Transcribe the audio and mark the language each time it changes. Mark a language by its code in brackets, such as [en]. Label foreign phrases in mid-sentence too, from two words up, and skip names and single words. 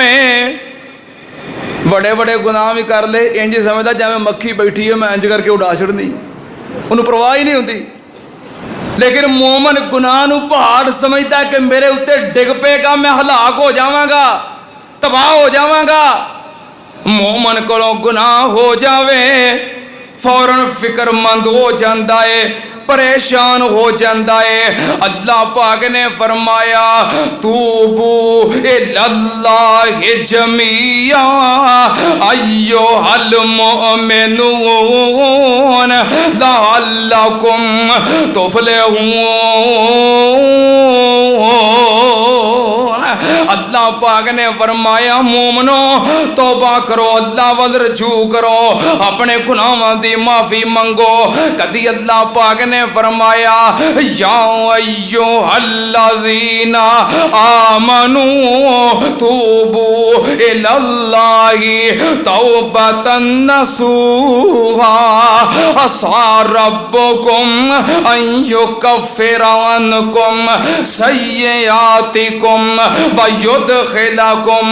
[pa] ہے بڑے بڑے گناہ بھی کر لے اینج سمجھدا جویں مکھی بیٹھی ہے میں اینج کرکے اڑا چھڈنی انہیں پرواہ ہی نہیں ہوتی لیکن مومن گناہ نوں پہاڑ سمجھدا کہ میرے اتے ڈگ پیگا میں ہلاک ہو جاواں گا تباہ ہو جاواں گا مومن کولوں گناہ ہو جاوے فوراً فکرمند ہو جاتا ہے پریشان ہو جاتا ہے اللہ پاک نے فرمایا [ar] توبوا إلى الله جميعا أيها المؤمنون لعلكم تفلحون [pa] اللہ پاک نے فرمایا مومنو توبہ کرو اللہ ول رجوع کرو اپنے گناہوں کی معافی منگو کدی اللہ پاک نے فرمایا یا [ar] أيها الذين آمنوا توبوا إلى الله توبة نصوحا عسى ربكم أن يكفر عنكم سيئاتكم و يدخلكم